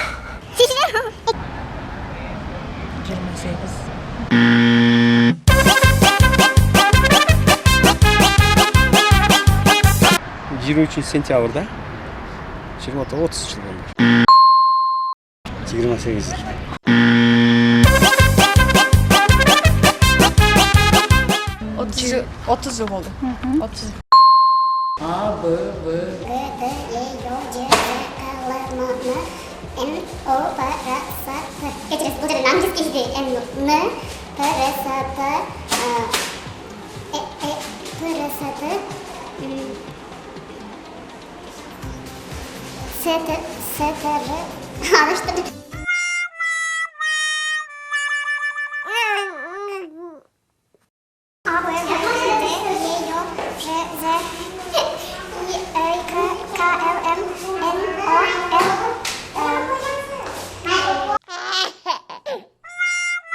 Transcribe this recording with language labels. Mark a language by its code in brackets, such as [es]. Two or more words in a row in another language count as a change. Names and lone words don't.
[ky] 23 сентябрда 30 жыл болду. 28 жыл. 30 жыл болду. 30. А, Б, В. Г, Д, Е, Ё, Ж, К, Л, М, Н, О, П, Р, С, Т. Кечиресиз, бул жерде английский ишти. Н, П, Р, С, Т, П, Р, С, Т, С, Т, Р. Адаштырдым. А, Б, В, Д, Е, Ё, Ж, З, Й, К, Л, М, Н, О, Н,